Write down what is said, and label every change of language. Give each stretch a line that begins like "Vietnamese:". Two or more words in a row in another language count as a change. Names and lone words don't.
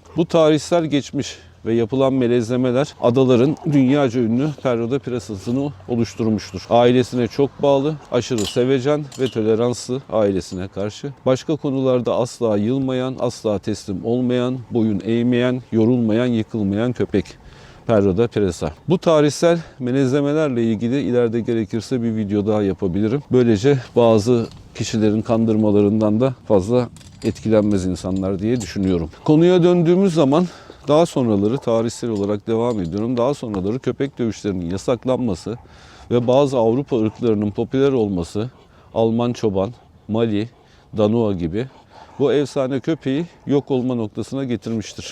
Turkish: Bu tarihsel geçmiş ve yapılan melezlemeler adaların dünyaca ünlü Perro de Presa'sını oluşturmuştur. Ailesine çok bağlı, aşırı sevecen ve toleranslı ailesine karşı. Başka konularda asla yılmayan, asla teslim olmayan, boyun eğmeyen, yorulmayan, yıkılmayan köpek. Perro de Presa. Bu tarihsel melezlemelerle ilgili ileride gerekirse bir video daha yapabilirim. Böylece bazı kişilerin kandırmalarından da fazla etkilenmez insanlar diye düşünüyorum. Konuya döndüğümüz zaman daha sonraları tarihsel olarak devam ediyorum. Daha sonraları köpek dövüşlerinin yasaklanması ve bazı Avrupa ırklarının popüler olması, Alman çoban, Mali, Danua gibi bu efsane köpeği yok olma noktasına getirmiştir.